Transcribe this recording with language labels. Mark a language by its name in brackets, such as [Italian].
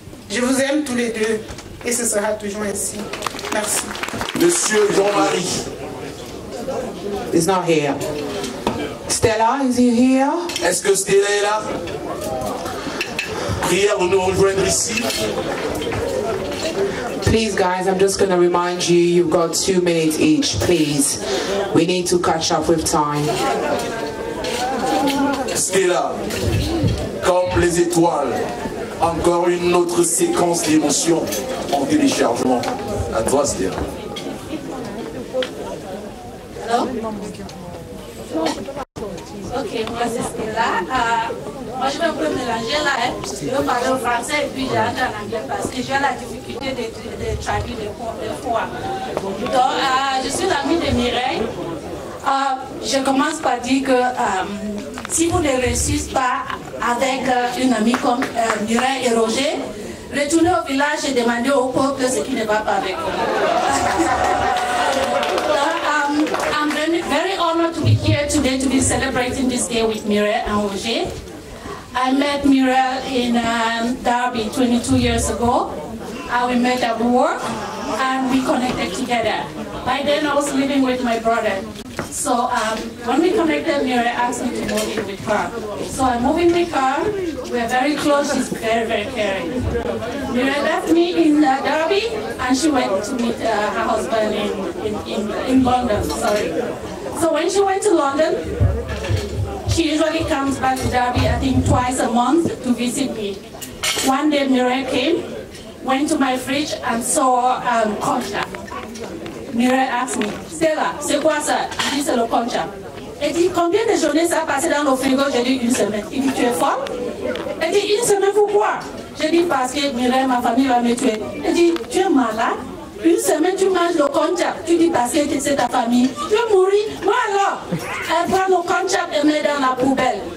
[French] Je vous aime tous les deux. Et ce sera toujours ainsi. Merci. Monsieur Jean-Marie. [English] He's not here. Stella, is he here? [French] Est-ce que Stella est là? Prière de nous rejoindre ici. [English] Please, guys, I'm just going to remind you, you've got 2 minutes each, please. We need to catch up with time. [French] Stella, comme les étoiles, encore une autre séquence d'émotions en téléchargement. À toi, Stella. [English] Hello? [French] Ok, moi c'est Stella. Moi je vais un peu mélanger là. Je vais parler au français et puis j'ai en anglais parce que j'ai la difficulté de traduire des fois. Donc, je suis l'amie de Mireille. Je commence par dire que si vous ne réussissez pas avec une amie comme Mireille et Roger, retournez au village et demandez au peuple ce qui ne va pas avec vous. [English] I'm very honored to be here today to be celebrating this day with Mireille and Roger. I met Mireille in Derby 22 years ago. We met at work and we connected together. By then I was living with my brother. So when we connected, Mireille asked me to move in with her. So I moved in with her. We're very close. She's very, very caring. Mireille left me in Derby and she went to meet her husband in London. Sorry. So when she went to London, she usually comes back to Derby, I think twice a month to visit me. One day Mireille came, went to my fridge and saw concha. Mireille asked me, [French] Stella, c'est quoi ça? Je dis, c'est le concha. Elle dit, combien de journées ça a passé dans le frigo? J'ai dit, 1 semaine. Il dit, tu es folle? Elle dit, 1 semaine, pourquoi? J'ai dit, parce que Mireille, ma famille va me tuer. Elle dit, tu es malade? 1 semaine, tu manges le concha. Tu dis, parce que c'est ta famille. Tu vas mourir. Moi alors, elle prend le concha et met dans la poubelle.